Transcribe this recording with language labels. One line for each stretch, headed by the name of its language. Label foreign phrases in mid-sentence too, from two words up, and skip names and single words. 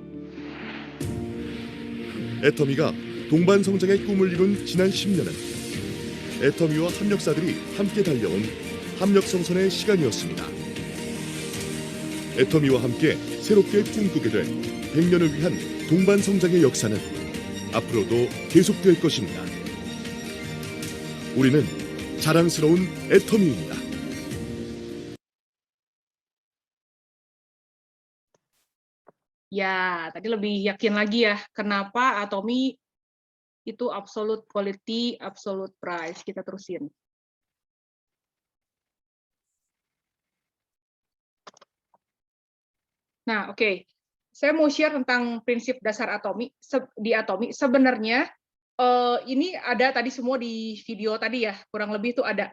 Korean: 애터미가 동반 성장의 꿈을 이룬 지난 10년은 애터미와 협력사들이 함께 달려온 합력성선의 시간이었습니다. 애터미와 함께 새롭게 꿈꾸게 될 100년을 위한 동반 성장의 역사는 앞으로도 계속될 것입니다. 우리는 자랑스러운 애터미입니다.
Indonesian: Ya, tadi lebih yakin lagi ya, kenapa Atomy itu
English: absolute quality, absolute price.
Indonesian: Kita terusin. Nah, oke. Saya mau share tentang prinsip dasar Atomy. Di Atomy sebenarnya ini ada tadi semua di video tadi ya, kurang lebih itu ada.